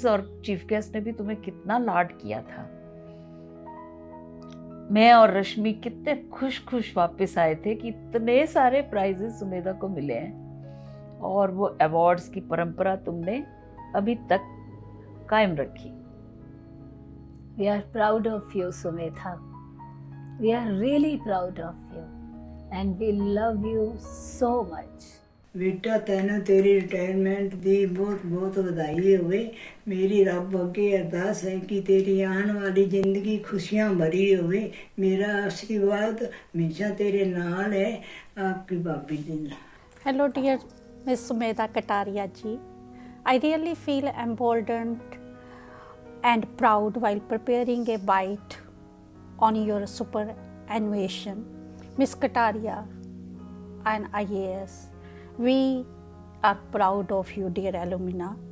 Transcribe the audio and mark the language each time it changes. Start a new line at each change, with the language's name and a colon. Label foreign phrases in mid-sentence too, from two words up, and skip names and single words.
Hindi: और
English: chief guest
Hindi: ने भी तुम्हें कितना लाड किया था। मैं और रश्मि कितने खुश वापस आए थे कि इतने सारे प्राइजेस सुमेधा को मिले हैं और वो अवार्ड्स की परंपरा तुमने अभी तक कायम रखी।
English: We are proud of you, Sumetha. We are really proud of you and we love you so much.
Punjabi: ਬੇਟਾ ਤੈਨੂੰ ਤੇਰੀ ਰਿਟਾਇਰਮੈਂਟ ਦੀ ਬਹੁਤ ਬਹੁਤ ਬਧਾਈ ਹੋਵੇ। ਮੇਰੀ ਰੱਬ ਅੱਗੇ ਅਰਦਾਸ ਹੈ ਕਿ ਤੇਰੀ ਆਨੇ ਵਾਲੀ ਜ਼ਿੰਦਗੀ ਖੁਸ਼ੀਆਂ ਭਰੀ ਹੋਵੇ। ਮੇਰਾ ਆਸ਼ੀਰਵਾਦ ਹਮੇਸ਼ਾ ਤੇਰੇ ਨਾਲ ਹੈ।
Hindi: आपकी भाभी जी।
English: Hello dear Miss Sumedha Kataria ji. I really feel emboldened and proud while preparing a bite on your superannuation. Miss Kataria and IAS, we are proud of you, dear alumna.